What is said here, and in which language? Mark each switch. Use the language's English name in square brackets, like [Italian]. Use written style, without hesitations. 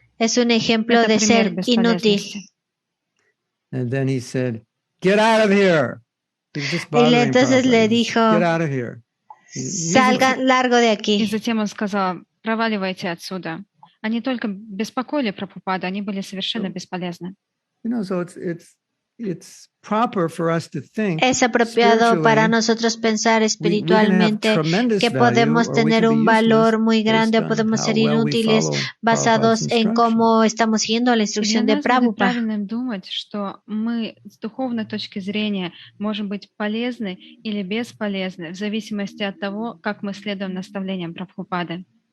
[Spanish] Es un ejemplo de ser inútil. [English] And then he said, get out of here. [Spanish] Y entonces le dijo, [English] get out of here. [Spanish] Salgan, largo de aquí. [Russian] И затем он сказал, проваливайте отсюда. Они только беспокоили Прабхупаду, они были совершенно бесполезны. [English] So it's proper for us to think [Spanish] es apropiado para nosotros pensar espiritualmente que podemos tener un valor muy grande, podemos ser inútiles basados en cómo estamos siguiendo la instrucción de Prabhupada. [Russian] Правильно думать, что мы с духовной точки зрения можем быть полезны или бесполезны в зависимости от того, как мы следуем наставлениям Прабхупады.